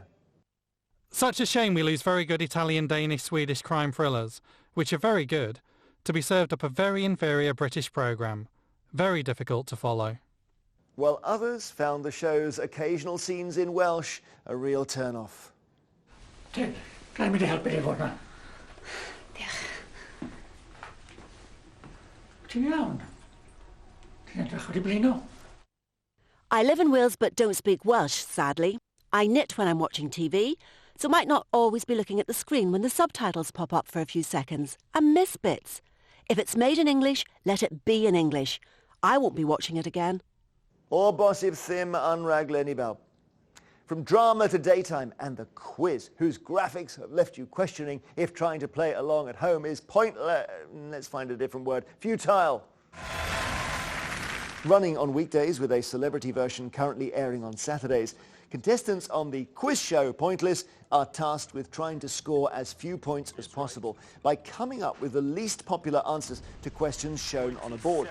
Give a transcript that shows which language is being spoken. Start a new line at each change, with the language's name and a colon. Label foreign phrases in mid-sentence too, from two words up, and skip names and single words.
English: Such a shame we lose very good Italian, Danish, Swedish crime thrillers, which are very good, to be served up a very inferior British programme. Very difficult to follow. While others found the show's occasional scenes in Welsh a real turn-off. Try me to help you,
Welsh: Ivona. Ti'n iawn? Ti'n edrych wedi blino?
English: I live in Wales but don't speak Welsh, sadly. I knit when I'm watching TV, so might not always be looking at the screen when the subtitles pop up for a few seconds and miss bits. If it's made in English, let it be in English. I won't be watching it again.
Welsh: O bosib ddim yn rhaglen I bawb.
English: From drama to daytime and the quiz, whose graphics have left you questioning if trying to play along at home is let's find a different word, futile. Running on weekdays with a celebrity version currently airing on Saturdays, contestants on the quiz show Pointless are tasked with trying to score as few points as possible by coming up with the least popular answers to questions shown on a board.